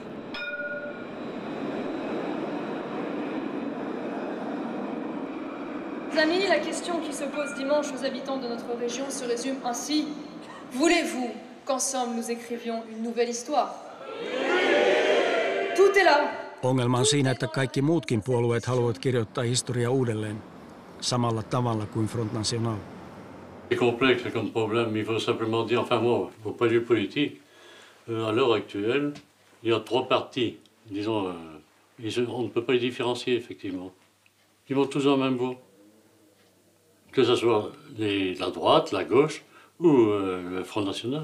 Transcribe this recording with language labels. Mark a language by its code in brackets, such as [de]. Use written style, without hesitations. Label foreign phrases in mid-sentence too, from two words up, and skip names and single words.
[fr] Amis, la question qui se pose dimanche aux habitants de notre région se résume ainsi. Voulez-vous qu'ensemble nous écrivions une nouvelle histoire? Tout est là. [fi] Ongelma on siinä, että kaikki muutkin puolueet haluavat kirjoittaa historiaa uudelleen, samalla tavalla kuin Front National. [fr] C'est complexe comme problème, il faut simplement dire, enfin moi, au point de vue politique, à l'heure actuelle, il y a 3 partis, disons, on ne peut pas les différencier effectivement. Ils vont tous dans le même bout. Que ce soit la droite, la gauche ou le Front National.